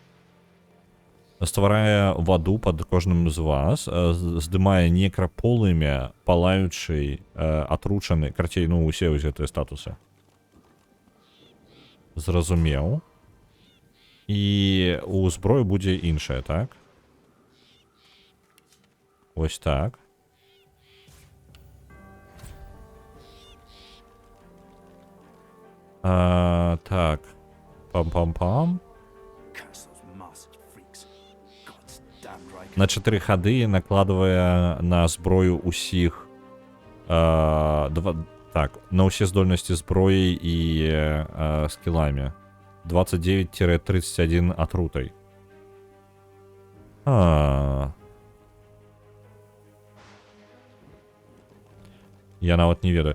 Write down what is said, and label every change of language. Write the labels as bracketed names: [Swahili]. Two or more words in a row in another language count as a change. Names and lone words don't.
[Belarusian] Стварае ваду пад кожным з вас, здымае некраполымя, палаючы, атручаны, карцей, ну, усе вось гэтыя статусы. Зразумеў. І у зброю будзе іншая, так? Вось так. Так. Пам-пам-пам. На 4 хады накладвае на зброю усіх так, на ўсе здольнасці зброі і скіламі 29-31 атрутай. Я нават не ведаю.